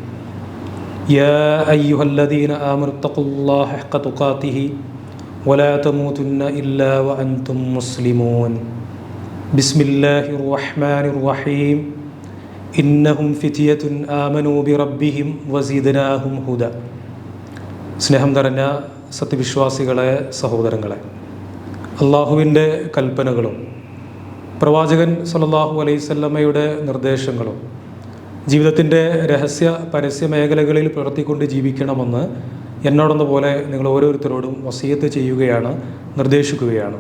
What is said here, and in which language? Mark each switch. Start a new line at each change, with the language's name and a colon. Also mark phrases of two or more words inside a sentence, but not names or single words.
Arabic: يا أيها الذين آمنوا اتقوا الله حق تقاته ولا تموتن إلا وأنتم مسلمون بسم الله الرحمن الرحيم إنهم فتية آمنوا بربهم وزيدناهم هدى.
Malayalam: സ്നേഹം നിറഞ്ഞ സത്യവിശ്വാസികളെ, സഹോദരങ്ങളെ, അള്ളാഹുവിൻ്റെ കൽപ്പനകളും പ്രവാചകൻ
Arabic: صلى الله عليه
Malayalam: വസല്ലമയുടെ നിർദ്ദേശങ്ങളും ജീവിതത്തിൻ്റെ രഹസ്യ പരസ്യ മേഖലകളിൽ പുലർത്തിക്കൊണ്ട് ജീവിക്കണമെന്ന് എന്നോടെന്ന പോലെ നിങ്ങൾ ഓരോരുത്തരോടും വസിയത്ത് ചെയ്യുകയാണ്, നിർദ്ദേശിക്കുകയാണ്.